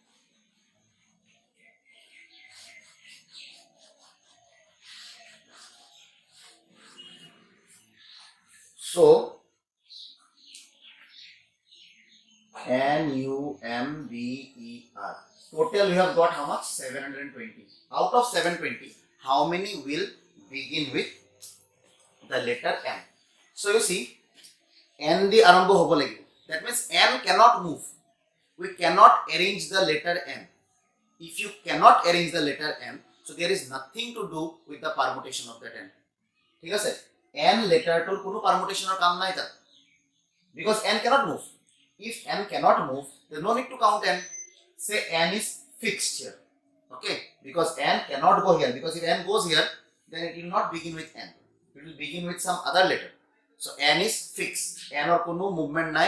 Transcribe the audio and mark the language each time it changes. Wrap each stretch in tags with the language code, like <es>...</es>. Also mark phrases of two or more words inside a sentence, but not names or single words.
<en>So, NUMBER. Total we have got how much? 720. Out of 720, how many will begin with the letter M? So you see, N the</en> <as>আৰম্ভ হ'ব লাগিব.</as> <en>That means N cannot move. We cannot arrange the letter N. If you cannot arrange the letter N, so there is nothing to do with the permutation of that N.</en> <as>ঠিক আছে? N letter to কোনো permutation or কাম নাই তার.</as> <en>Because N cannot move. If N cannot move, there is no need to count N. Say N is fixed here. Okay? Because N cannot go here. Because if N goes here, then it will not begin with N. It will begin with some other letter. So N is fixed. N</en> <as>ৰ কোনো</as> <en>movement nai.</en>